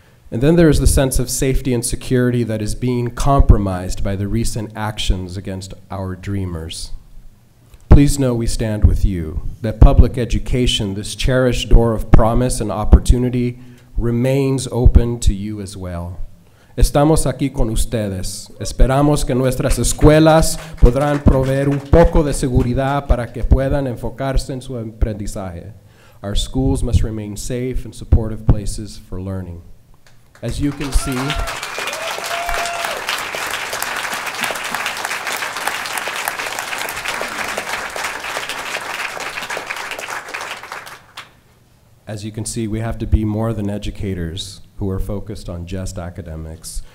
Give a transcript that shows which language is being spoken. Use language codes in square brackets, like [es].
[en] And then there is the sense of safety and security that is being compromised by the recent actions against our dreamers. Please know we stand with you, that public education, this cherished door of promise and opportunity, remains open to you as well. [es] Estamos aquí con ustedes. Esperamos que nuestras escuelas podrán proveer un poco de seguridad para que puedan enfocarse en su aprendizaje. [en] Our schools must remain safe and supportive places for learning. As you can see, we have to be more than educators who are focused on just academics.